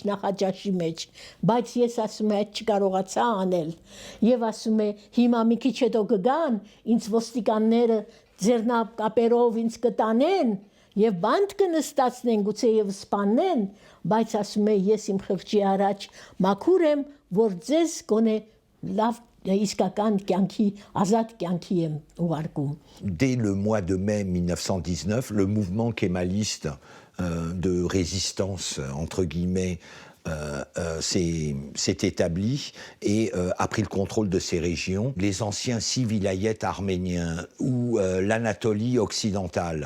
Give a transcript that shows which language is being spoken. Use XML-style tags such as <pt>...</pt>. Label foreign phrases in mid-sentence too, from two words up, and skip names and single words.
<hy>նախաճաշի մեջ, բայց ես ասում եմ այդ չկարողացա անել, եւ ասում է հիմա մի քիչ հետո կգան, ինձ ոստիկանները ձեռնակապերով ինձ կտանեն եւ բանտ կնստացնեն, գուցե եւ սպանեն, բայց ասում է ես իմ խղճի առաջ մաքուր եմ, որ ձեզ գոնե լավ իսկական կյանքի, ազատ կյանքի եմ ուղարկում։</hy> <fr>Dès le mois de mai 1919, le mouvement kémaliste de résistance, entre guillemets, s'est établi et a pris le contrôle de ces régions. Les anciens 6 vilayets arméniens ou l'Anatolie occidentale.</fr>